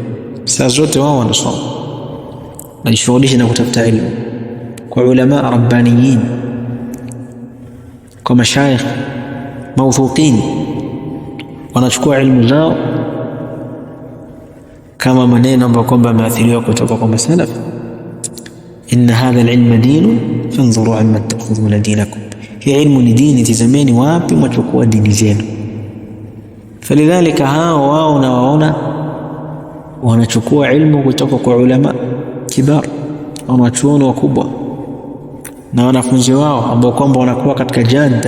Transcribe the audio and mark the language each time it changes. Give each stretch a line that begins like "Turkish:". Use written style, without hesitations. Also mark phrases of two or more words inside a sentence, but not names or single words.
Swahili: Saa zote wao wanasoma, wanajishughulisha na kutafuta ilmu kwa
Arabic: علماء ربانيين,
Swahili: kwa
Arabic: مشايخ موثوقين,
Swahili: wanachukua ilmu zao kama maneno ambayo kwamba yameathiriwa kutoka kwa masalaf.
Arabic: إن هذا العلم دين فانظروا عمن تأخذون دينكم,
Swahili: hii ilmu ni dini, tizameni wapi mwachukua dini zenu. Falidhalika hao wao na waona wanachukua ilmu kutoka kwa
Arabic: علماء كبار,
Swahili: wanachuoni wakubwa na wanafunzi wao ambao kwamba wanakuwa katika jada.